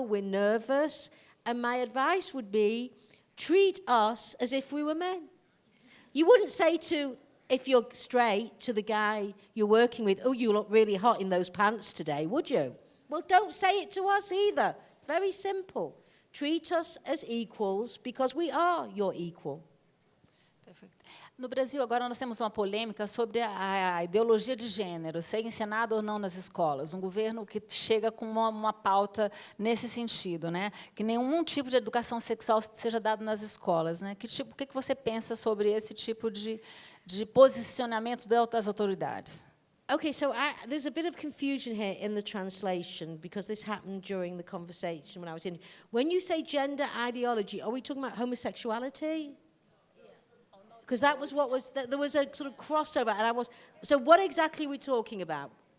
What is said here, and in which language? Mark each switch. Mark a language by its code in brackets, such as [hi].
[en] We're nervous. And my advice would be, treat us as if we were men. You wouldn't say if you're straight, to the guy you're working with, oh, you look really hot in those pants today, would you? Well, don't say it to us either. Very simple. Treat us as equals because we are your equal. [pt] Perfeito. No Brasil, agora, nós temos uma polêmica sobre a ideologia de gênero, ser ensinado ou não nas escolas. Um governo que chega com uma pauta nesse sentido, né? Que nenhum tipo de educação sexual seja dado nas escolas, né? O que você pensa sobre esse tipo de posicionamento das autoridades? [en] Okay, so there's a bit of confusion here in the translation because this happened during the conversation when I was in. When you say gender ideology, are we talking about homosexuality? Because that was what was, there was a sort of crossover, and so what exactly are we talking about?